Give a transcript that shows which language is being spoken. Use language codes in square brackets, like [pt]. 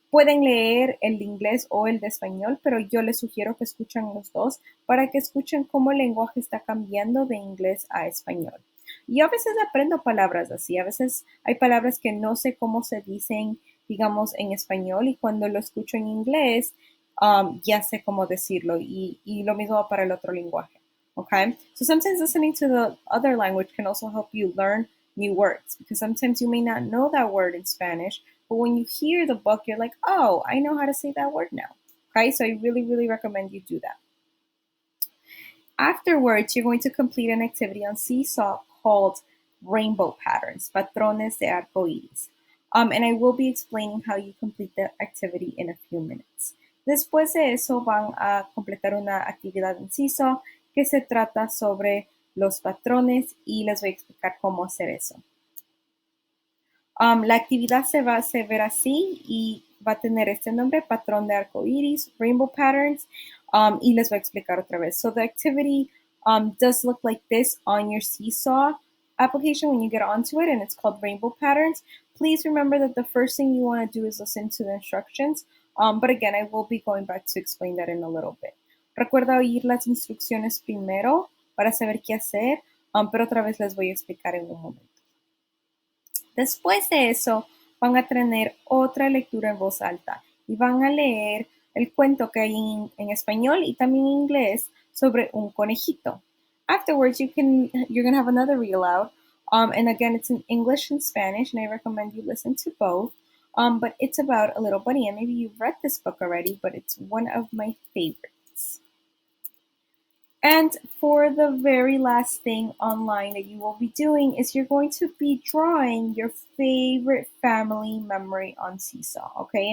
[es] Pueden leer el de inglés o el de español, pero yo les sugiero que escuchen los dos para que escuchen cómo el lenguaje está cambiando de inglés a español. Yo a veces aprendo palabras así, a veces hay palabras que no sé cómo se dicen, digamos, en español y cuando lo escucho en inglés, ya sé cómo decirlo y lo mismo para el otro lenguaje. [en] Okay? So sometimes listening to the other language can also help you learn new words because sometimes you may not know that word in Spanish, but when you hear the book, you're like, oh, I know how to say that word now. Okay, so I really, really recommend you do that. Afterwards, you're going to complete an activity on Seesaw called Rainbow Patterns, Patrones de Arco Iris. And I will be explaining how you complete the activity in a few minutes. [es] Después de eso, van a completar una actividad en Seesaw que se trata sobre los patrones y les voy a explicar cómo hacer eso. La actividad se va a ver así y va a tener este nombre, patrón de arco iris, rainbow patterns, y les voy a explicar otra vez. [en] So the activity does look like this on your Seesaw application when you get onto it, and it's called rainbow patterns. Please remember that the first thing you want to do is listen to the instructions, but again, I will be going back to explain that in a little bit. [es] Recuerda oír las instrucciones primero para saber qué hacer, pero otra vez les voy a explicar en un momento. Después de eso, van a tener otra lectura en voz alta y van a leer el cuento que hay en español y también en inglés sobre un conejito. [en] Afterwards, you're gonna have another read aloud, and again, it's in English and Spanish, and I recommend you listen to both. But it's about a little bunny, and maybe you've read this book already, but it's one of my favorites. And for the very last thing online that you will be doing is you're going to be drawing your favorite family memory on Seesaw, okay?